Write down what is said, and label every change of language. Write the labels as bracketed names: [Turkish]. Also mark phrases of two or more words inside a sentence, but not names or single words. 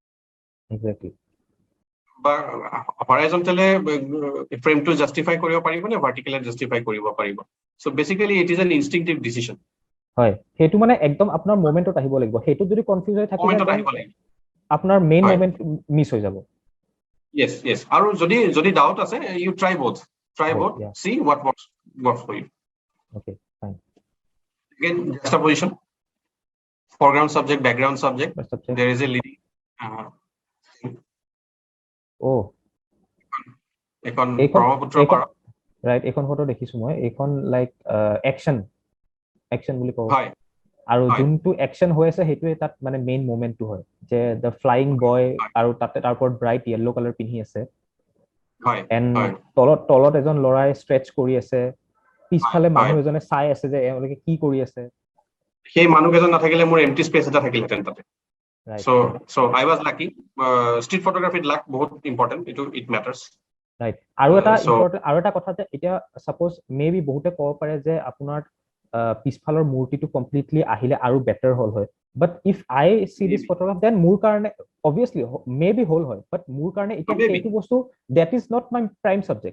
[Assamese] বা হৰাইজন্টেলে ফ্ৰেমটো জাষ্টিফাই কৰিব পাৰিব নে ভাৰ্টিকেলে জাষ্টিফাই কৰিব পাৰিব। [English] so basically it is an instinctive decision. [Assamese] হয়, হেতু মানে একদম আপোনাৰ মোমেন্টত আহিব লাগিব। হেতু যদি কনফিউজ হৈ থাকে আপোনাৰ [English] main moment [Assamese] মিস হৈ যাব। [English] Yes. [Assamese] আৰু যদি ডাউট আছে [English] you try both see what works for you. Okay, fine. Again, juxtaposition, foreground subject, background subject. There is a leading [Assamese] এখন ব্ৰহ্মপুত্ৰ পাৰ, [English] right. [Assamese] এখন ফটো দেখিছো মই, এখন [English] like action [Assamese] বুলি কওঁ। হয়, আৰু যোনটো একচন হৈ আছে সেইটোৱে তাত মানে [English] main moment [Assamese] হয় যে [English] the flying boy [Assamese] আৰু তাতে তাৰ ওপৰত [English] bright yellow colour [Assamese] পিন্ধি আছে। এণ্ড তলত এজন ল'ৰাই ষ্ট্ৰেচ কৰি আছে, পিছফালে মানুহ এজনে চাই আছে যে এওঁলোকে কি কৰি আছে। সেই মানুহকেইজন নাথাকিলে মোৰ [English] empty space [Assamese] এটা থাকিলহেঁতেন তাতে। [English] So I was lucky. Street photography luck বহুত ইম্পৰ্টেণ্ট, it matters. right. [Assamese] আৰু এটা কথা যে এতিয়া [English] suppose maybe [Assamese] বহুতে ক'ব পাৰে যে আপোনাৰ পিছফালৰ মূৰ্তিটো কমপ্লিটলি আহিলে আৰু বেটাৰ হ'ল হয়, [English] but if I see this photograph then [Assamese] মোৰ কাৰণে [English] obviously maybe [Assamese] হ'ল হয়, বাট মোৰ কাৰণে এতিয়া সেইটো বস্তু [English] that is not my prime subject.